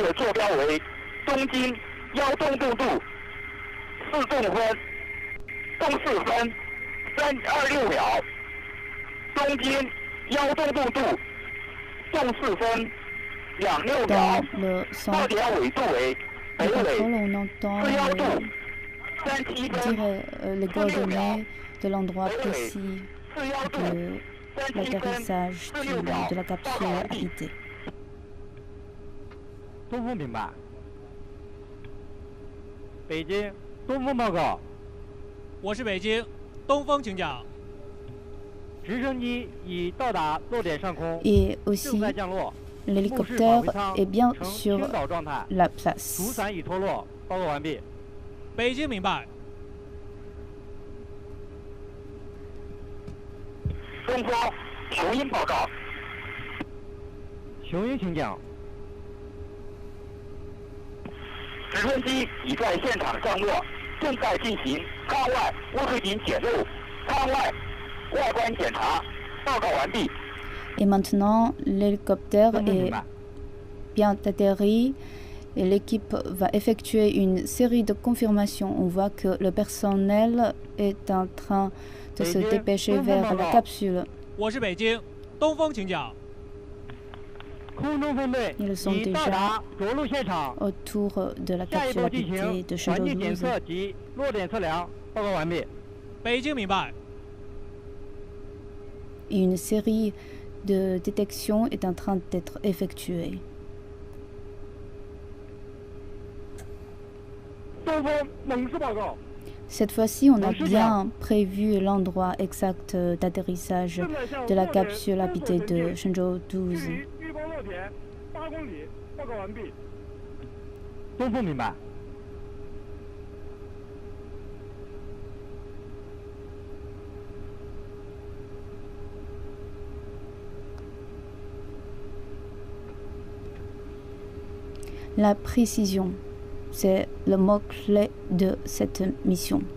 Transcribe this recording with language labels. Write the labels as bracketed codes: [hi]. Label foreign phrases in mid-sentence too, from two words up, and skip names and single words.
[fr] Dans le centre de contrôle, on entend dire les coordonnées de l'endroit précis de l'atterrissage de la capsule habitée. [zh] 东风明白。北京，东风报告。我是北京，东风请讲。直升机已到达落点上空， [fr] Et aussi, [zh] 正在降落。 [fr] l'hélicoptère est bien sur la [zh] 主 [fr] place. [zh] 伞已脱落，报告完毕。北京明白。东风，雄鹰报告。雄鹰请讲。直升机已在现场降落，正在进行舱外污水井检录、舱外外观检查，报告完毕。 [fr] Et maintenant, l'hélicoptère est bien atterri et l'équipe va effectuer une série de confirmations. On voit que le personnel est en train de se dépêcher vers la capsule. [zh] 我是北京，东风请讲。 [fr] Ils sont déjà autour de la capsule habitée de Shenzhou 12. [zh] 落点测量，报告完毕。北京明白。 [fr] Et une série de détections est en train d'être effectuée. [zh] 东风，猛士报告。 [fr] Cette fois-ci, on a bien prévu l'endroit exact d'atterrissage de la capsule habitée de Shenzhou 12. [zh] 预报落点8公里，报告完毕。东风明白。 [fr] La précision, c'est le mot-clé de cette mission.